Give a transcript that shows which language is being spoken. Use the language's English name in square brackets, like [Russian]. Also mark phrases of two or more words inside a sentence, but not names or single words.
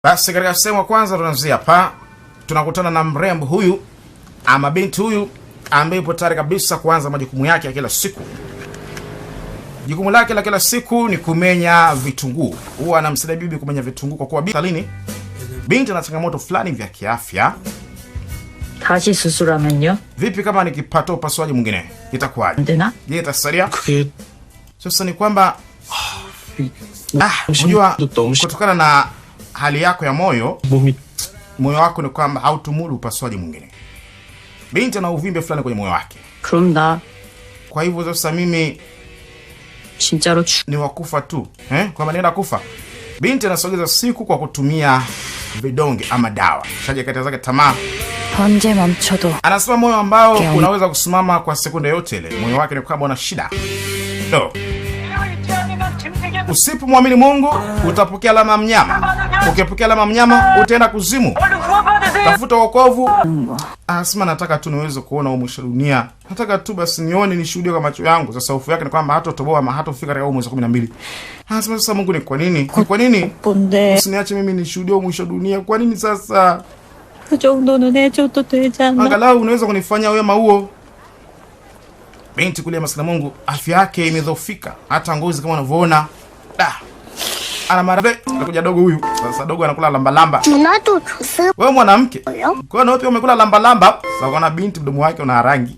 [Swahili] Basi katika sehemu ya kwanza tunaanzia hapa. Tunakutana na mrembo huyu ama binti huyu ambaye yupo tayari kabisa kuanza majukumu yake ya kila siku. Jukumu lake la kila siku ni kumenya vitunguu. Huwa anamsaidia bibi kumenya vitunguu kwa kuwa binti ana changamoto fulani vya kiafya. [Korean] 다시 수술하면요? [Swahili] Vipi kama nikipata upasuaji mwingine? Itakuwaje? [Korean] 되나? [Swahili] Je, itasalia? Sasa ni kwamba unajua kutokana na hali yako ya moyo wako ni kwamba hautumudu upasuaji mwingine. Binti ana uvimbe fulani kwenye moyo wake. [Korean] 그럼 나 [Swahili] Kwa hivyo sasa mimi [Korean] 진짜로 [Swahili] ni wakufa tu. Kwamba nienda kufa. Binti anasogeza siku kwa kutumia vidonge ama dawa. Shaje kati zake tamaa. [Korean] 언제 멈춰도 [Swahili] Anasema moyo ambao unaweza kusimama kwa sekunde yote ile. Moyo wake ni kwamba una shida. No. Usipomwamini Mungu utapokea alama mnyama. Ukipokea alama mnyama utaenda kuzimu. Tafuta wokovu. Anasema nataka tu niweze kuona mwisho dunia. Nataka tu basi nione nishuhudie kwa macho yangu. Sasa hofu yake ni kwamba hatotoboa ama hatofika katika mwezi wa 12. Anasema sasa Mungu ni kwa nini? Kwa nini? Usiniache mimi nishuhudie mwisho dunia. Kwa nini sasa? [Korean] 그 정도는 해줘도 되지 않나? [Swahili] Angalau unaweza kunifanyia wema huo. Binti kulia maskini Mungu, afya yake imedhoofika. Hata ngozi kama unavyoona. Ana marabe, anakuja dogo huyu. Sasa dogo anakula lamba lamba. Wewe mwanamke. Kwa nini wewe umekula lamba lamba? Sasa kuna binti mdomo wake una rangi.